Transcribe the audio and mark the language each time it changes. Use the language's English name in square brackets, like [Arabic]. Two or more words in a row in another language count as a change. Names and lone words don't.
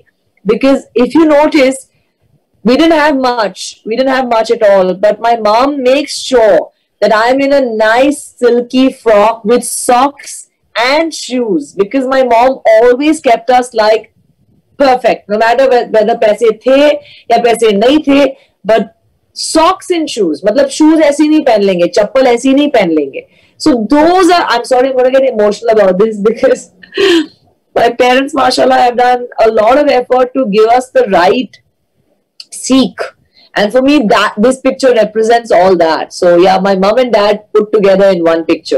[English] Because if you notice, we didn't have much at all, but my mom makes sure that I'm in a nice silky frock with socks and shoes, because my mom always kept us like perfect, no matter whether [Hindi] पैसे थे या पैसे नहीं थे, [English] but socks and shoes, [Hindi] मतलब शूज़ ऐसे नहीं पहन लेंगे, चप्पल ऐसे नहीं पहन लेंगे. [English] So those are, I'm sorry, I'm going to get emotional about this, because my parents, mashallah, have done a lot of effort to give us the right seek. And for me, this picture represents all that. So yeah, my mom and dad put together in one picture.